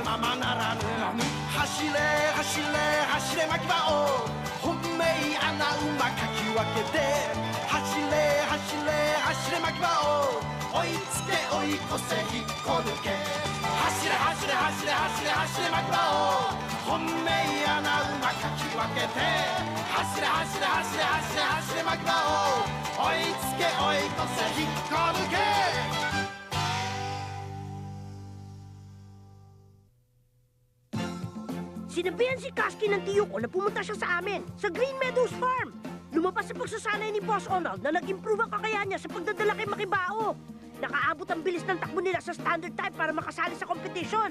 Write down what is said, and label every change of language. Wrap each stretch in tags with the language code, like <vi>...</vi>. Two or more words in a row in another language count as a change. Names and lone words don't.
<ja>ままならぬ走れ走れ走れ巻き場を本命穴馬かき分けて走れ走れ走れ巻き場を追いつけ追い越せ引っこ抜け走れ走れ走れ走れ走れ巻き場を本命穴馬かき分けて走れ走れ走れ走れ走れ巻き場を追いつけ追い越せ引っこ抜け</ja> <tl>Sinabihan si Kasky ng tiyo ko na pumunta siya sa amin, sa Green Meadows Farm. Lumabas sa pagsasanay ni Boss Onald na nag-improve ang kakayahan niya sa pagdadala kay Makibao. Nakaabot ang bilis ng takbo nila sa</tl> <en>standard time</en> <tl>para makasali sa competition.</tl>